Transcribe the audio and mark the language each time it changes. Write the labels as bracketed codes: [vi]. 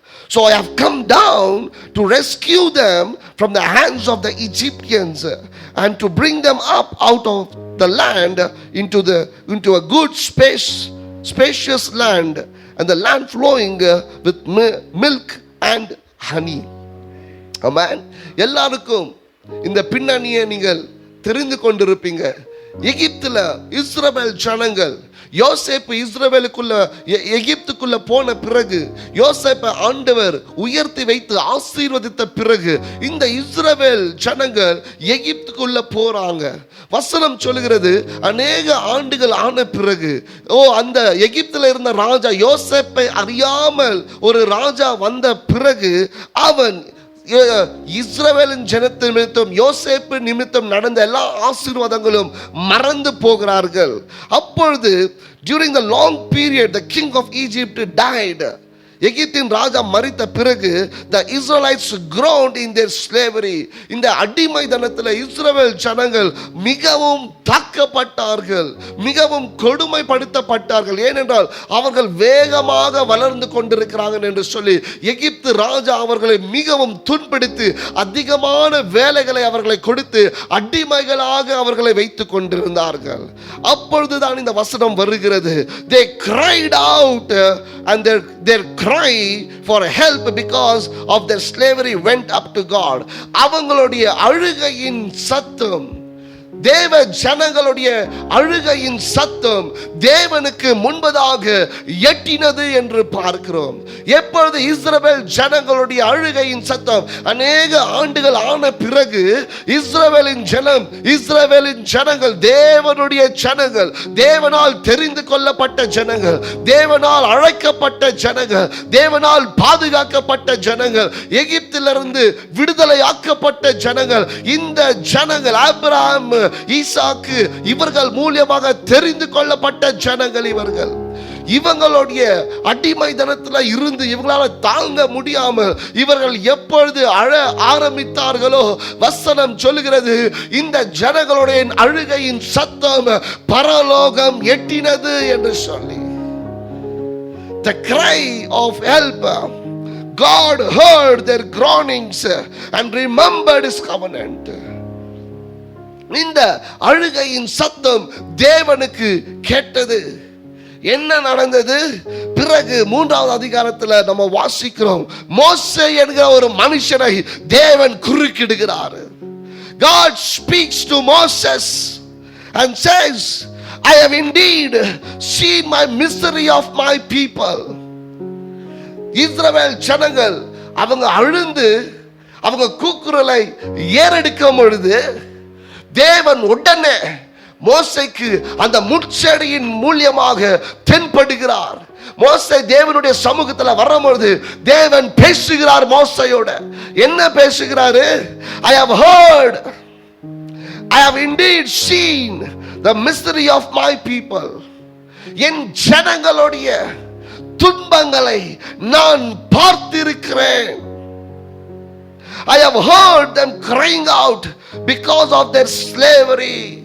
[en] So I have come down to rescue them from the hands of the Egyptians and to bring them up out of the land into a good spacious land, and the land flowing with milk and honey. Amen. [ta] எல்லாருக்கும் இந்த பின்னணியை நீங்கள் தெரிந்து கொண்டிருப்பீங்க. எகிப்தில் இஸ்ரவேல் ஜனங்கள் யோசேப்பு இஸ்ரவேலுக்குள்ள எகிப்துக்குள்ள போன பிறகு, யோசேப்பை ஆண்டவர் உயர்த்தி வைத்து ஆசீர்வதித்த பிறகு இந்த இஸ்ரவேல் ஜனங்கள் எகிப்துக்குள்ள போறாங்க. வசனம் சொல்லுகிறது, அநேக ஆண்டுகள் ஆன பிறகு அந்த எகிப்துல இருந்த ராஜா யோசேப்பை அறியாமல் ஒரு ராஜா வந்த பிறகு அவன் இஸ்ரவேலின் ஜனத்து நிமித்தம், யோசேப்பு நிமித்தம் நடந்த எல்லா ஆசீர்வாதங்களும் மறந்து போகிறார்கள். அப்பொழுது [en] during the long period the king of Egypt died. [ta] எகிப்தின் ராஜா மரித்த பிறகு [en] the Israelites groaned in their slavery. [ta] இந்த அடிமைத்தனத்தில் இஸ்ரவேல் ஜனங்கள் மிகவும் தாக்கப்பட்டார்கள், மிகவும் கொடுமைப்படுத்தப்பட்டார்கள். ஏனென்றால் அவர்கள் வேகமாக வளர்ந்து கொண்டிருக்கிறார்கள் என்று சொல்லி எகிப்து ராஜா அவர்களை மிகவும் துன்படுத்தி அதிகமான வேலைகளை அவர்களை கொடுத்து அடிமைகளாக அவர்களை வைத்துக் கொண்டிருந்தார்கள். அப்பொழுதுதான் இந்த வசனம் வருகிறது, [en] they cried out and their cry for help because of their slavery went up to God. [ta] அவங்களுடைய அழுகையின் சத்தம், தேவ ஜனங்களுடைய அழுகையின் சத்தம் தேவனுக்கு முன்பதாக எட்டினது என்று பார்க்கிறோம். எப்பொழுது இஸ்ரவேல் ஜனங்களுடைய அழுகையின் சத்தம் அநேக ஆண்டுகள் ஆன பிறகு இஸ்ரவேலின் ஜனங்கள் தேவனுடைய ஜனங்கள், தேவனால் தெரிந்து கொள்ளப்பட்ட ஜனங்கள், தேவனால் அழைக்கப்பட்ட ஜனங்கள், தேவனால் பாதுகாக்கப்பட்ட ஜனங்கள், எகிப்திலிருந்து விடுதலை ஆக்கப்பட்ட ஜனங்கள், இந்த ஜனங்கள் ஆபிரகாம், ஈசாக்கு இவர்கள் மூலமாக தெரிந்து கொள்ளப்பட்ட ஜனங்கள். இவங்களுடைய அடிமைத்தனத்தில் இருந்து இவங்களால் தாங்க முடியாமல் இவர்கள் எப்பொழுது அழ ஆரம்பித்தார்களோ வசனம் சொல்லுகிறது, இந்த ஜனங்களுடைய அழுகையின் சத்தம் பரலோகம் எட்டினது என்று சொல்லி. [en] The cry of help, God heard their groanings and remembered his covenant. [ta] இந்த அழுகையின் சத்தம் தேவனுக்கு கேட்டது. என்ன நடந்தது? பிறகு 3வது அதிகாரத்தில் நம்ம வாசிக்கிறோம், மோசே என்கிற ஒரு மனுஷனை தேவன் குறுக்கிடுகிறார். [en] God speaks to Moses and says, I have indeed seen my misery of my people. [ta] இஸ்ரவேல் ஜனங்கள் அவங்க அழுந்து அவங்க கூக்குரலை ஏறெடுக்கும் பொழுது தேவன் உடனே மோசேக்கு அந்த முட்செடியின் மூலமாக தென்படுகிறார். மோசே தேவனுடைய சமூகத்தில் வரும்பொழுது தேவன் பேசுகிறார் மோசேயோட. என்ன பேசுகிறாரு? [en] I have heard, I have indeed seen the misery of my people. [ta] என் ஜனங்களுடைய துன்பங்களை நான் பார்த்திருக்கிறேன். [en] I have heard them crying out because of their slavery.